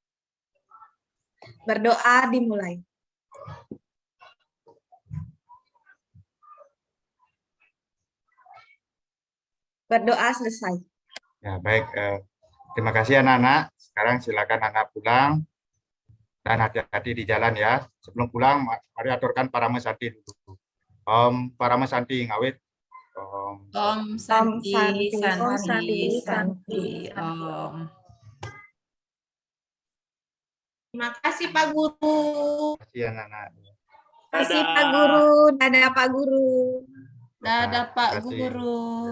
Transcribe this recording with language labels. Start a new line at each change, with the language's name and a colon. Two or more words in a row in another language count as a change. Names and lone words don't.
Indonesian: Berdoa dimulai. Berdoa selesai. Ya, baik. Terima kasih anak-anak. Sekarang silakan anak pulang dan hati-hati di jalan ya. Sebelum pulang, mari aturkan Parama Santi dulu. Om Parama Santi ngawit.
Sanskrit: Om Santi, Santi, Om Santi, Santi, Santi, Om.
Indonesian: Terima kasih Pak Guru. Terima kasih anak-anak. Terima kasih Pak Guru. Dadah Pak Guru. Dadah Pak Terima kasih. Guru.